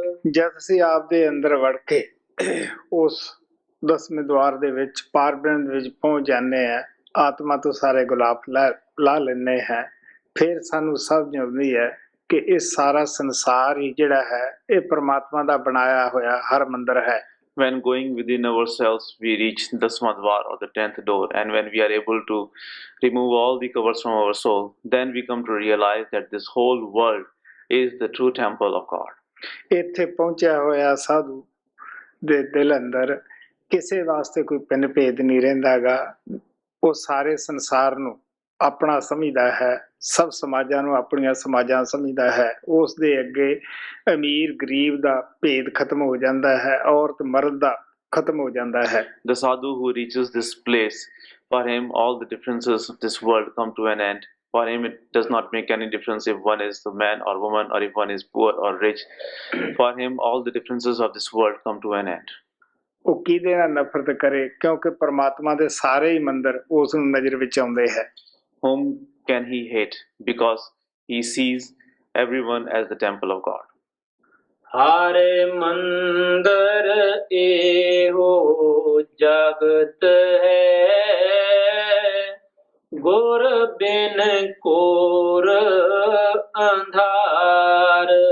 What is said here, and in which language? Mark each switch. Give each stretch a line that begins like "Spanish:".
Punjabi: ਜਦ ਅਸੀਂ ਆਪ ਦੇ ਅੰਦਰ ਵੜ ਕੇ ਉਸ 10ਵੇਂ ਦੁਆਰ ਦੇ ਵਿੱਚ ਪਾਰ ਬ੍ਰਹਮ ਦੇ ਵਿੱਚ ਪਹੁੰਚ ਜਾਂਦੇ ਹਾਂ, ਆਤਮਾ ਤੋਂ ਸਾਰੇ ਗੁਲਾਬ ਲਾ ਲੈਂਦੇ ਹੈ, ਫਿਰ ਸਾਨੂੰ ਸਮਝ ਆਉਂਦੀ ਹੈ ਕਿ ਇਹ ਸਾਰਾ ਸੰਸਾਰ ਹੀ ਜਿਹੜਾ ਹੈ ਇਹ ਪਰਮਾਤਮਾ ਦਾ ਬਣਾਇਆ ਹੋਇਆ ਹਰ ਮੰਦਰ ਹੈ।
English: When going within ourselves, we reach the Smadvar or the 10th door, and when we are able to remove all the covers from our soul, then we come to realize that this whole world is the true temple of God.
Punjabi: ਇੱਥੇ ਪਹੁੰਚਿਆ ਹੋਇਆ ਸਾਧੂ ਦੇ ਦਿਲ ਅੰਦਰ ਕਿਸੇ ਵਾਸਤੇ ਕੋਈ ਪਿੰਨ ਭੇਦ ਨਹੀਂ ਰਹਿੰਦਾ ਗਾ, ਉਹ ਸਾਰੇ ਸੰਸਾਰ ਨੂੰ ਆਪਣਾ ਸਮਝਦਾ ਹੈ, ਸਭ ਸਮਾਜਾਂ ਨੂੰ ਆਪਣੀਆਂ ਸਮਾਜਾਂ ਸਮਝਦਾ ਹੈ, ਉਸ ਦੇ ਅੱਗੇ ਅਮੀਰ ਗਰੀਬ ਦਾ ਭੇਦ ਖਤਮ ਹੋ ਜਾਂਦਾ ਹੈ, ਔਰਤ ਮਰਦ ਦਾ ਖਤਮ ਹੋ ਜਾਂਦਾ ਹੈ।
English: The sadhu who reaches this place, for him all the differences of this world come to an end. For him it does not make any difference if one is a man or woman, or if one is poor or rich. For him all the differences of this world come to an end.
Punjabi: ਉਹ ਕਿਹਦੇ ਨਾਲ ਨਫ਼ਰਤ ਕਰੇ, ਕਿਉਂਕਿ ਪਰਮਾਤਮਾ ਦੇ ਸਾਰੇ ਹੀ ਮੰਦਰ ਉਸ ਨੂੰ ਨਜ਼ਰ ਵਿੱਚ ਆਉਂਦੇ ਹੈ।
English: Whom can he hate? Because he sees everyone as the temple of God.
Punjabi: हर मंदर एहो जगत है, गुर बिन कोर अंधार।